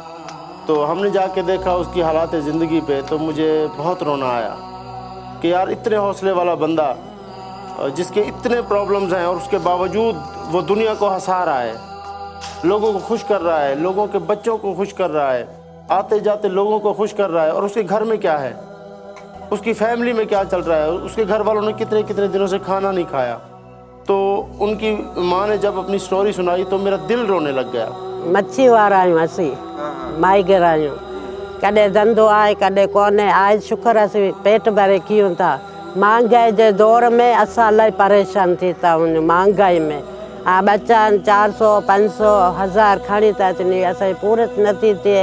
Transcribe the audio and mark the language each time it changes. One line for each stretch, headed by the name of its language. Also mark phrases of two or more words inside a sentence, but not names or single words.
Urdu: تو ہم نے جا کے دیکھا اس کی حالات زندگی پہ تو مجھے بہت رونا آیا کہ یار اتنے حوصلے والا بندہ جس کے اتنے پرابلمز ہیں اور اس کے باوجود وہ دنیا کو ہنسا رہا ہے، لوگوں کو خوش کر رہا ہے، لوگوں کے بچوں کو خوش کر رہا ہے، آتے جاتے لوگوں کو خوش کر رہا ہے۔ اور اس کے گھر میں کیا ہے، اس کی فیملی میں کیا چل رہا ہے، اس کے گھر والوں نے کتنے دنوں سے کھانا نہیں کھایا۔ تو ان کی ماں نے جب اپنی سٹوری سنائی تو میرا دل رونے لگ گیا۔
Sindhi: مچھی وارا آहियूं असीं माइगर आहियूं, कॾहिं धंधो आहे कॾहिं कोन्हे, आहे शुक्र असीं पेट भरे कयूं था। महांगाई जे दौर में असां इलाही परेशान थी था वञूं। महांगाई में हा बच्चा 400 500 1000 खणी था अचनि, असांजी पूरत नथी थिए।